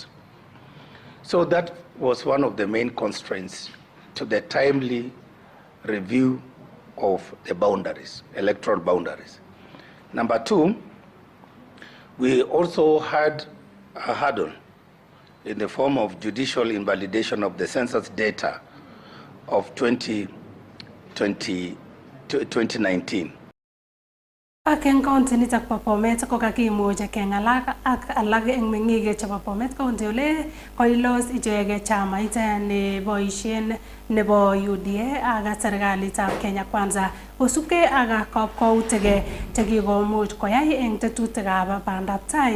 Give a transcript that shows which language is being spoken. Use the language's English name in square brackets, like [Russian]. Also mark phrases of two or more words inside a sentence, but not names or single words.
[English] So that was one of the main constraints to the timely review of the boundaries, electoral boundaries. Number two, we also had a hurdle in the form of judicial invalidation of the census data of 2019. [Kalenjin] Ak eng county nitok po Bomet ko kakimuch kengalak ak alak eng meng'ik chebo Bomet County ole koilos icheket chamait neboisien nebo UDA ak serikalitab Kenya Kwanza kosubkei ak kakwautik chekikomuch koyai eng tetutikab bandaptai